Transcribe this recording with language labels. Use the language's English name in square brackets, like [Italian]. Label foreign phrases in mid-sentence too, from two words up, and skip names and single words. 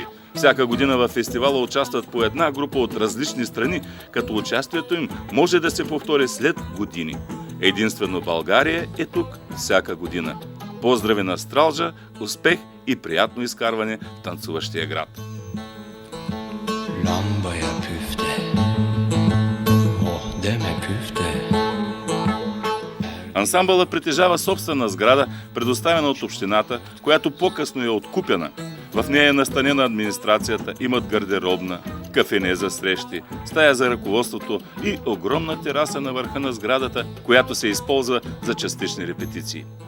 [Bulgarian] Всяка година във фестивала участват по една група от различни страни, като участието им може да се повтори след години. Единствено България е тук всяка година. Поздрави на Стралджа, успех и приятно изкарване в танцуващия град. [Turkish] Lambaya püfte, oh deme püfte. [Bulgarian] Ансамбълът притежава собствена сграда, предоставена от общината, която по-късно е откупена. В нея е настанена администрацията, имат гардеробна, кафене за срещи, стая за ръководството и огромна тераса на върха на сградата, която се използва за частични репетиции.